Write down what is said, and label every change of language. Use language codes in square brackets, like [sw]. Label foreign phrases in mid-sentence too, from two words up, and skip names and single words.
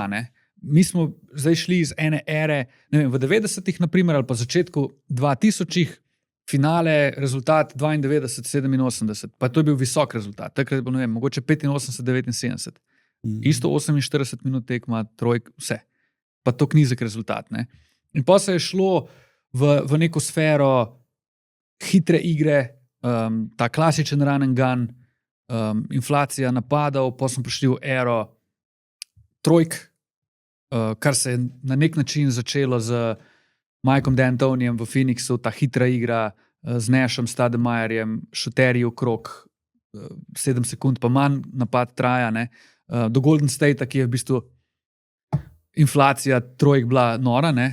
[sl] Mi smo zdaj šli iz ene ere, ne vem, v 90-ih, naprimer, ali pa začetku 2000-ih, finale, rezultat 92-87, pa to je bil visok rezultat. Takrat je bilo, ne vem, mogoče 85-79. Isto 48 minut tekma, trojk, vse. Pa to nizek rezultat. In pa se je šlo v neko sfero hitre igre, ta klasičen [en] run and gun, [sl] inflacija napadov, pa smo prišli v ero trojk, kar se je na nek način začelo z Mikeom D'Antonijem v Phoenixu, ta hitra igra z Nashom, Stademajerjem, šuterji okrog 7 sekund, pa manj napad traja, do Golden State, ki je v bistvu inflacija trojk bila nora.